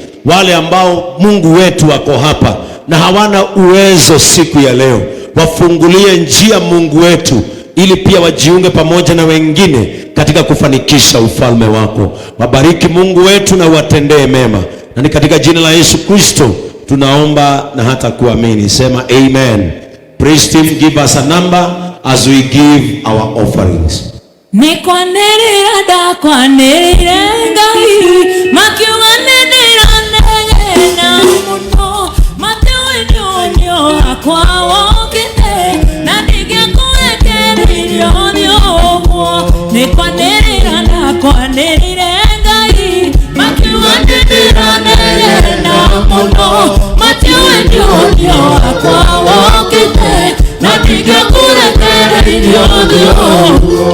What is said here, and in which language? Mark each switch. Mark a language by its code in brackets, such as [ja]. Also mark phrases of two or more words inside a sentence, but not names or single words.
[sw] wale ambao Mungu wetu wako hapa na hawana uwezo siku ya leo, wafungulie njia Mungu wetu, ili pia wajiunge pamoja na wengine katika kufanikisha ufalme wako. Wabariki Mungu wetu na watendee mema, na ni katika jina la Yesu Kristo tunaomba na hata kuamini. Sema amen. [en] Praise team, give us a number as we give our offerings. [ki] Nikwanerera ndakwanerera Ngai makiuganirira negena muno matewenyo akwa wokite na ndigekurekererio nyogwo. Nikwanerera ndakwanerira Ngai makiuganirira negena muno matewenyo akwa wokite na ndigekurekererio nyogwo.